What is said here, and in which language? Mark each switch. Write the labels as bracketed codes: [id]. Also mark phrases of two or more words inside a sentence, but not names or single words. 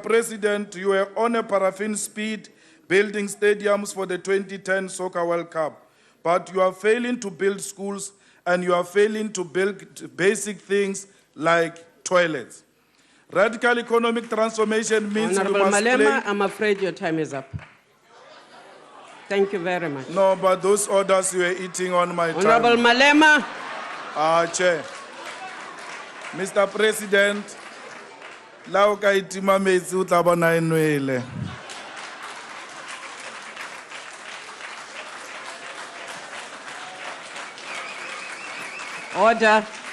[en] President, you are on a paraffin speed building stadiums for the 2010 Soccer World Cup, but you are failing to build schools and you are failing to build basic things like toilets. Radical economic transformation means Honorable we must Malema, I'm afraid your time is up. Thank you very much. No, but those orders you were eating on my Honorable time. Malema, Chair. Mr. President, [nso] la o ka itima metsi o tla bona e nwele. [en] Order.